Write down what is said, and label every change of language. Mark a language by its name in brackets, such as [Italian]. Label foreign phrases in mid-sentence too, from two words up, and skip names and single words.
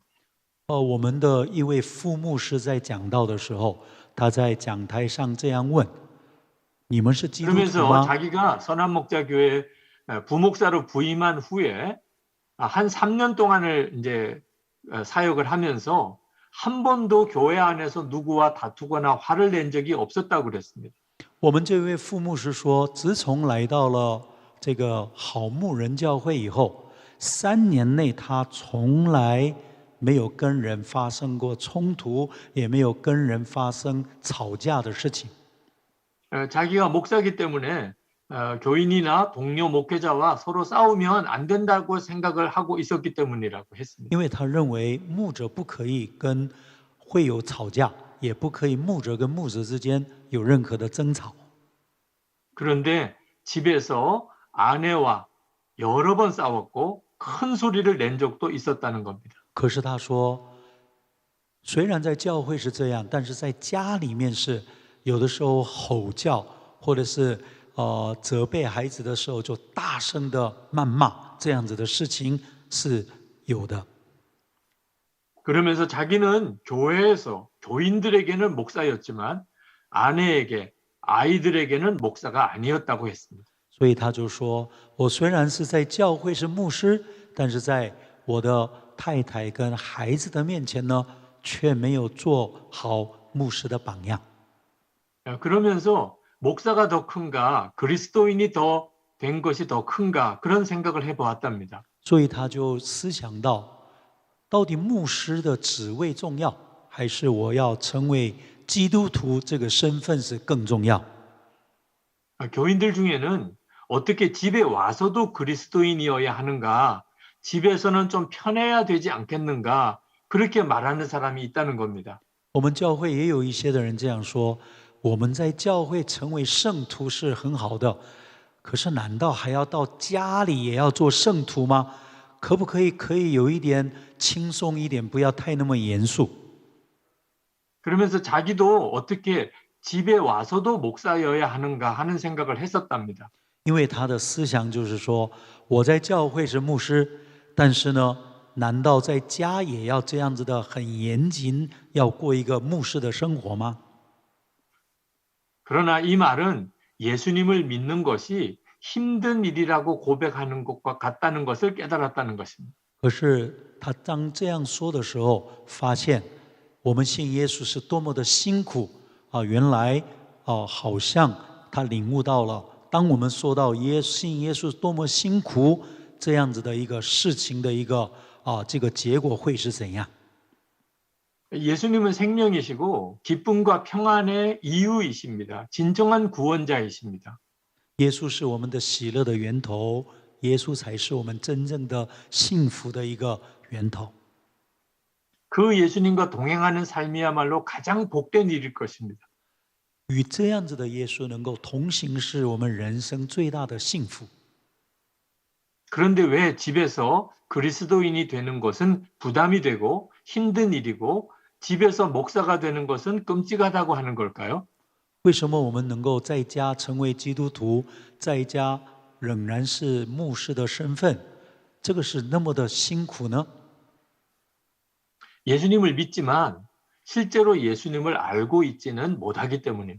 [Chinese] 我们的一位副牧师在讲道的时候，他在讲台上这样问：你们是基督徒 [Korean] 그러면서 [Chinese] 吗？ [Korean] 자기가 선한목자교회 부목사로 부임한 후에 한 3년 동안을 이제 사역을 하면서 한 번도 교회 안에서 누구와 다투거나 화를 낸 적이 없었다고 그랬습니다. [Chinese] 我们这位副牧师说，自从来到了这个好牧人教会以后，3年内他从来没有跟人发生过冲突，也没有跟人发生吵架的事情。 [Korean] 자기가 목사기 때문에 교인이나 동료 목회자와 서로 싸우면 안 된다고 생각을 하고 있었기 때문이라고 했습니다. [Chinese] 因为他认为牧者不可以跟会有吵架，也不可以牧者跟牧者之间有任何的争吵。 [Korean] 그런데 집에서 아내와 여러 번 싸웠고 큰 소리를 낸 적도 있었다는 겁니다. [Chinese] 可是他说，虽然在教会是这样，但是在家里面是有的时候吼叫，或者是责备孩子的时候就大声的谩骂，这样子的事情是有的。 [Korean] 그러면서 자기는 교회에서 교인들에게는 목사였지만 아내에게 아이들에게는 목사가 아니었다고 했습니다. [Chinese] 所以他就说，我虽然是在教会是牧师，但是在我的太太跟孩子的面前呢，却没有做好牧师的榜样。 [Korean] 그러면서 목사가 더 큰가 그리스도인이 더 된 것이 더 큰가 그런 생각을 해보았답니다. [Chinese] 所以他就思想到，到底牧师的职位重要，还是我要成为基督徒这个身份是更重要？ [Korean] 교인들 중에는 어떻게 집에 와서도 그리스도인이어야 하는가, 집에서는 좀 편해야 되지 않겠는가 그렇게 말하는 사람이 있다는 겁니다. [Chinese] 我们教会也有一些的人这样说：我们在教会成为圣徒是很好的，可是难道还要到家里也要做圣徒吗？可不可以有一点轻松一点，不要太那么严肃？ [Korean] 그러면서 자기도 어떻게 집에 와서도 목사여야 하는가 하는 생각을 했었답니다. [Chinese] 因为他的思想就是说，我在教会是牧师，但是呢，难道在家也要这样子的很严谨，要过一个牧师的生活吗？ [Korean] 그러나 이 말은 예수님을 믿는 것이 힘든 일이라고 고백하는 것과 같다는 것을 깨달았다는 것입니다. [Chinese] 可是他当这样说的时候，发现我们信耶稣是多么的辛苦啊！原来好像他领悟到了，当我们说到信耶稣多么辛苦这样子的一个事情的一个这个结果会是怎样？ [Korean] 예수님은 생명이시고 기쁨과 평안의 이유이십니다. 진정한 구원자이십니다. [Chinese] 耶稣是我们的喜乐的源头，耶稣才是我们真正的幸福的一个源头。 [Korean] 그 예수님과 동행하는 삶이야말로 가장 복된 일일 것입니다. [Chinese] 与这样子的耶稣能够同行，是我们人生最大的幸福。 [Korean] 그런데 왜 집에서 그리스도인이 되는 것은 부담이 되고 힘든 일이고 집에서 목사가 되는 것은 끔찍하다고 하는 걸까요? [Chinese] 为什么我们能够在家成为基督徒，在家仍然是牧师的身份，这个是那么的辛苦呢？ [Korean] 예수님을 믿지만 실제로 예수님을 알고 있지는 못하기 때문입니다.